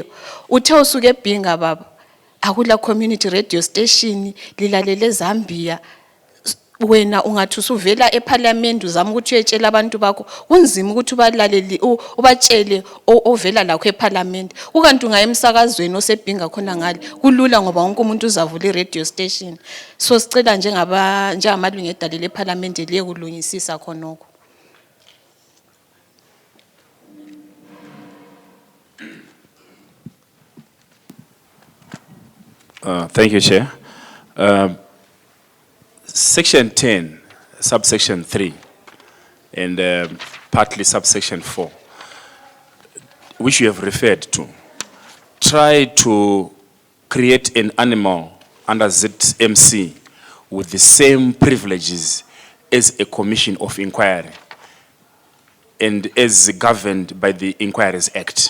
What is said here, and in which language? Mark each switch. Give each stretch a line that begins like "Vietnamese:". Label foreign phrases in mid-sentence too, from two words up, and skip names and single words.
North Ndebele: Uthe usuke eBhinga baba, akula
English: community radio station
North Ndebele: lilalele Zambia, wena ungathi usuvela eParliament uzama ukuthi uyetshela abantu bakho kunzima ukuthi ubalaleli ubatshele ovela lakho eParliament. Ukanti ungaye emsakazweni oseBhinga khona ngale kulula ngoba wonke umuntu uzavula
English: i-radio station.
North Ndebele: So sicela njengamalungu edalele eParliament liye kulungisisa khonokho.
English: Thank you, Chair. Section 10, subsection 3, and partly subsection 4, which you have referred to, try to create an animal under ZMC with the same privileges as a commission of inquiry and as governed by the Inquiries Act.